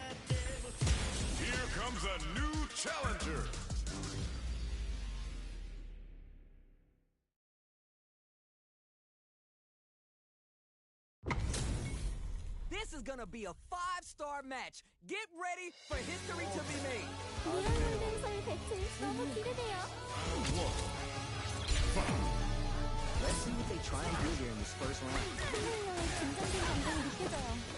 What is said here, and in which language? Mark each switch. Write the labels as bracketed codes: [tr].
[en] Here comes a new challenger. This is gonna be a 5-star match. Get ready for history to be made. [ko] 리얼 배틀 너무 기대돼요. [en] Let's see what they try and do here in this first round. [ko] 플레이어의 긴장된 감정이 느껴져요.